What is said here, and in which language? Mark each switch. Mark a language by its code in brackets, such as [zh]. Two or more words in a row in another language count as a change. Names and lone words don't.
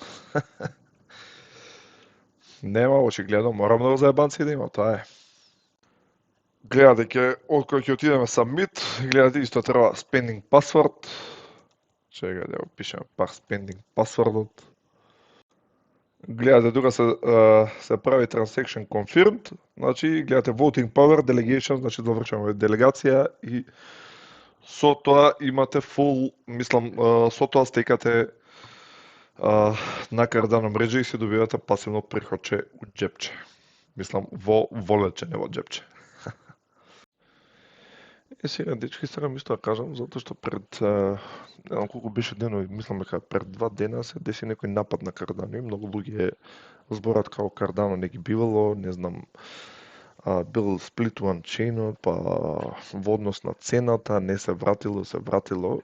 [mk] Нема, очигледно, морам да го заебанци да има, тоа е. Гледате, од кој ќе отидеме submit, гледате исто треба [en] spending password. [mk] Чека да го пишеме пак [en] spending passwordот. [mk] Гледате, тука се прави [en] transaction confirmed, [mk] значи гледате [en] voting power, [mk] delegation, значи довршуваме делегација и со тоа имате full, мислам, со тоа стекате на Cardano мрежа и се добивате пасивно приходче у џепче. Мислам, во волетче, не во џепче. Сега, дечки, сакам исто да кажам, затоа што пред, не знам колку беше денови, мислам дека пред 2 дена се деси некој напад на Cardano и многу луѓе зборат како Cardano не ги бивало, не знам, бил сплитуван чейнот, па во однос на цената, не се вратило.